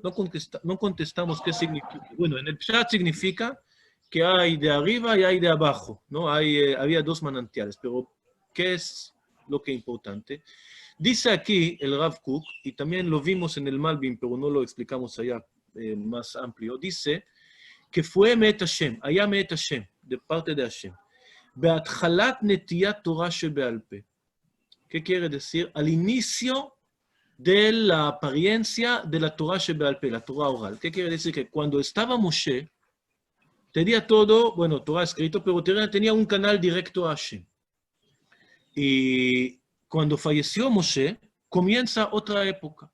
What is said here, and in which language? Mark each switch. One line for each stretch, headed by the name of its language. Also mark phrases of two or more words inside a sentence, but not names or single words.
Spanish: No contestamos qué significa. Bueno, en el Pshat significa que hay de arriba y hay de abajo, ¿no? Había dos manantiales, pero ¿qué es lo que es importante? Dice aquí el Rav Kook, y también lo vimos en el Malbim, pero no lo explicamos allá más amplio, dice que fue
Hebrew: מאת השם,
Spanish: allá
Hebrew: מאת השם,
Spanish: de parte de Hashem.
Hebrew: בתחילת נתינת תורה שבעל פה.
Spanish: ¿Qué quiere decir? Al inicio de la apariencia de la
Hebrew: תורה שבעל פה,
Spanish: la Torah oral. ¿Qué quiere decir? Que cuando estaba Moshe, tenía todo, bueno, Torah escrito, pero tenía un canal directo a Hashem. Y cuando falleció Moshe, comienza otra época.